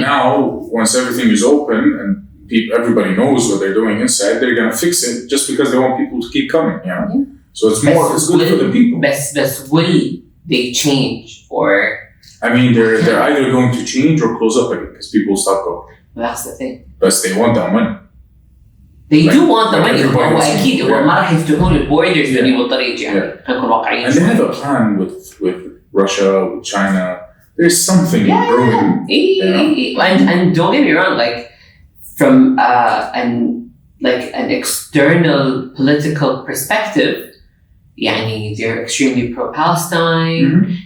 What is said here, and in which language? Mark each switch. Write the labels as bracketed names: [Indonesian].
[English] Now, once everything is open and everybody knows what they're doing inside, they're going to fix it just because they want people to keep coming. You know? Yeah. So it's good for the people. But will they change or? I mean, they're either going to change or close up again because people stop going. Well, that's the thing. But they want that money. They do want the money. [Arabic] هو أكيد هو ما راح يفتحون البوردرز بأي طريقة يعني. نكون واقعيين. [English] And they have a plan with Russia, with China. There's something brewing. And don't get me wrong, like from an external political perspective, يعني they're extremely pro-Palestine.